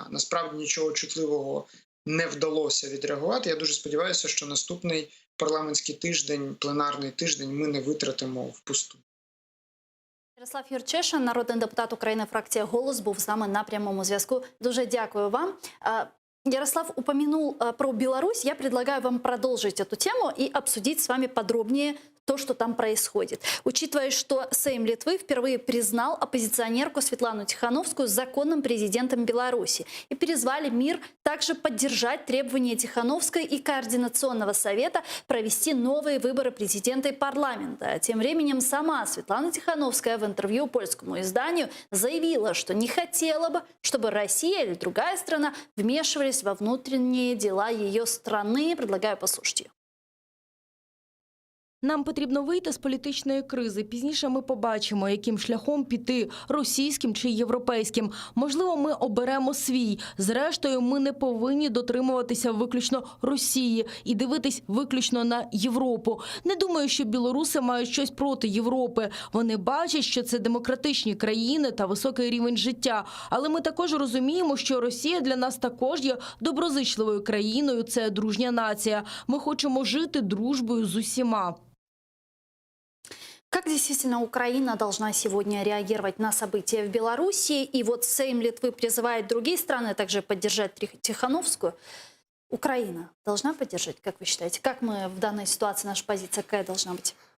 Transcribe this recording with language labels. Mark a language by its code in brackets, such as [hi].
[uk] Насправді нічого чутливого не вдалося відреагувати. Я дуже сподіваюся, що наступний парламентський тиждень, пленарний тиждень ми не витратимо впусту. Ярослав Юрчишин, народний депутат України, фракція «Голос», був з нами на прямому зв'язку. Дуже дякую вам. [ru] Ярослав упомянул про Беларусь. Я предлагаю вам продолжить эту тему и обсудить с вами подробнее то, что там происходит. Учитывая, что Сейм Литвы впервые признал оппозиционерку Светлану Тихановскую законным президентом Беларуси и призвали мир также поддержать требования Тихановской и Координационного совета провести новые выборы президента и парламента. Тем временем сама Светлана Тихановская в интервью польскому изданию заявила, что не хотела бы, чтобы Россия или другая страна вмешивались во внутренние дела ее страны. Предлагаю послушать ее. [uk] Нам потрібно вийти з політичної кризи. Пізніше ми побачимо, яким шляхом піти – російським чи європейським. Можливо, ми оберемо свій. Зрештою, ми не повинні дотримуватися виключно Росії і дивитись виключно на Європу. Не думаю, що білоруси мають щось проти Європи. Вони бачать, що це демократичні країни та високий рівень життя. Але ми також розуміємо, що Росія для нас також є доброзичливою країною, це дружня нація. Ми хочемо жити дружбою з усіма. [ru] Как действительно Украина должна сегодня реагировать на события в Беларуси? И вот Сейм Литвы призывает другие страны также поддержать Тихановскую. Украина должна поддержать, как вы считаете? Как мы в данной ситуации, наша позиция какая должна быть?